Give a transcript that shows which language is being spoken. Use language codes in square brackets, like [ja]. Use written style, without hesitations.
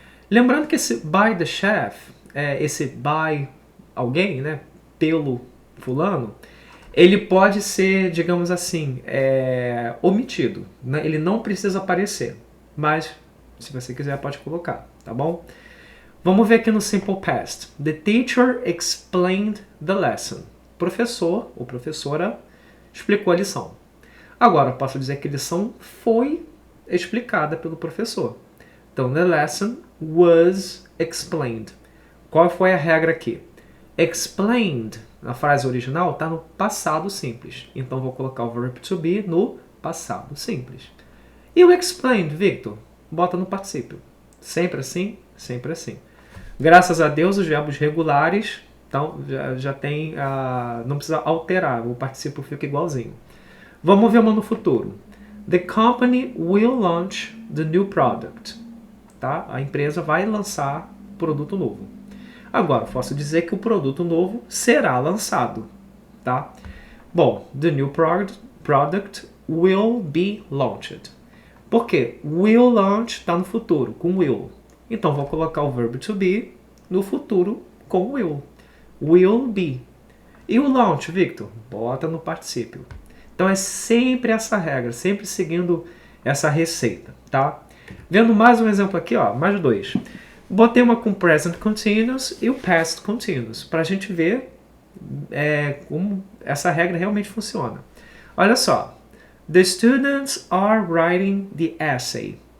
[pt] Lembrando que esse [en] by the chef, [pt] esse by alguém, né, pelo fulano, ele pode ser, digamos assim, omitido. Né? Ele não precisa aparecer, mas se você quiser pode colocar, tá bom? Vamos ver aqui no Simple Past. [en] The teacher explained the lesson. [pt] Professor ou professora explicou a lição. Agora, eu posso dizer que a lição foi explicada pelo professor. Então, [en] the lesson was explained. [pt] Qual foi a regra aqui? Explained, na frase original, está no passado simples. Então, vou colocar o verb to be no passado simples. E o explained, Victor? Bota no particípio. Sempre assim, sempre assim. Graças a Deus, os verbos regulares, então, já tem... não precisa alterar, o particípio fica igualzinho. Vamos ver uma no futuro. [en] The company will launch the new product. [pt] Tá? A empresa vai lançar produto novo. Agora, posso dizer que o produto novo será lançado. Tá? Bom, [en] the new product will be launched. [pt] Por quê? Will launch está no futuro, com will. Então, vou colocar o verbo to be no futuro com will. Will be. E o launch, Victor? Bota no particípio. Então, é sempre essa regra, sempre seguindo essa receita. Tá? Vendo mais um exemplo aqui, ó, mais dois. Botei uma com present continuous e o past continuous, para a gente ver como essa regra realmente funciona. Olha só. [en] The students are writing the essay.